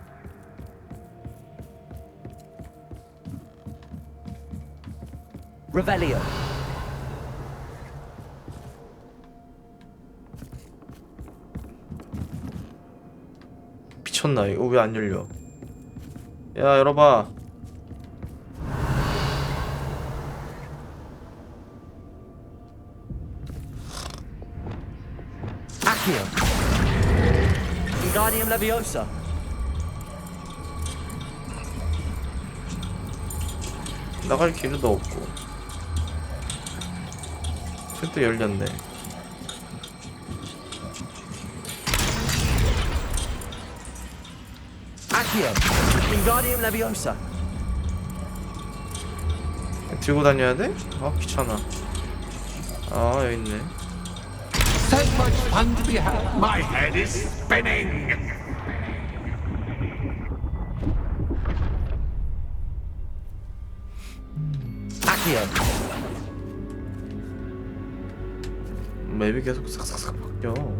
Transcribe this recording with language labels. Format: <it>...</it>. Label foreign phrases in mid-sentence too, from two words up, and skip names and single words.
<ko>Revelio. 미쳤나? 이거 왜 안 열려? 야, 열어봐. Accio. Wingardium Leviosa. 나갈 길도 없고. 또 열렸네. Accio. Accio. Wingardium Leviosa. 들고 다녀야 돼? 아 귀찮아. 아 여기 있네.</ko> <en>So much fun to be had. My head is spinning.</en> <ko>Accio. 맵이 계속 싹싹싹 바뀌어.</ko>